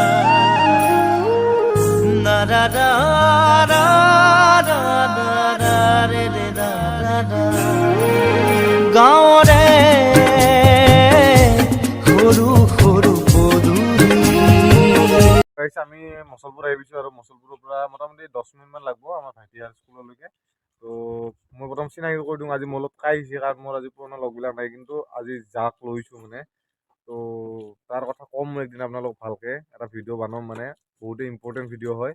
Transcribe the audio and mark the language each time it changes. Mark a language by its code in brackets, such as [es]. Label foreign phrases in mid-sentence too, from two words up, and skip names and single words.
[as] da da da da da da re re da da da গাঁও রে সৰু সৰু পদূলি। আমি মচলপুৰ আহি পাইছোঁ, আৰু মচলপুৰৰ পৰা মোটামুটি 10 মিনিটমান লাগব আমাৰ ভাইটিয়াৰ স্কুললৈকে। তো মই প্ৰথম চিনাকি কৰি দিওঁ, আজি মোৰ লগত কাই আহিছে, কাৰণ মোৰ আজি পুৰণা লগবিলাক নাই, কিন্তু আজি যাক লৈছোঁ মানে, তো তাৰ কথা ক'ম মই একদিন আপোনালোক ভালকৈ এটা ভিডিঅ' বনাম, মানে বহুতেই [en] important video' [as] হয়।